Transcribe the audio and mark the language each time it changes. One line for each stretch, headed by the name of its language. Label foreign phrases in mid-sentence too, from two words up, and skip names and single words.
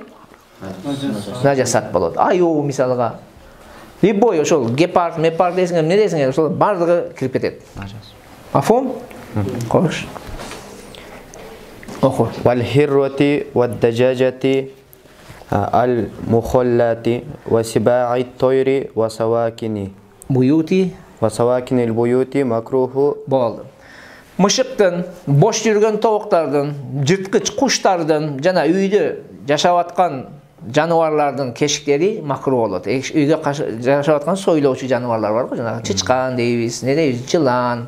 Kyrgyz: Нажасат болот. Аюу мисалга. Любой ошол гепард, мепард десиңер, эмне десиңер, ошол бардыгы кирип кетет. Мафхум? Кош. Оху.
Arabic: والهرة والدجاجة المخلاة وسباع الطير وسواكن. Буюти وسواكن البيوت مكروه
Kyrgyz: болду. Мышыктын, бош жүргөн тобуктардын, жырткыч куштардын жана үйдө жашап аткан жаныбарлардын кешиктери макрух болот. Үйгө жашап аткан сойлоочу жаныбарлар бар го, жанагы чычкан дейбиз, не дейбиз, жылан.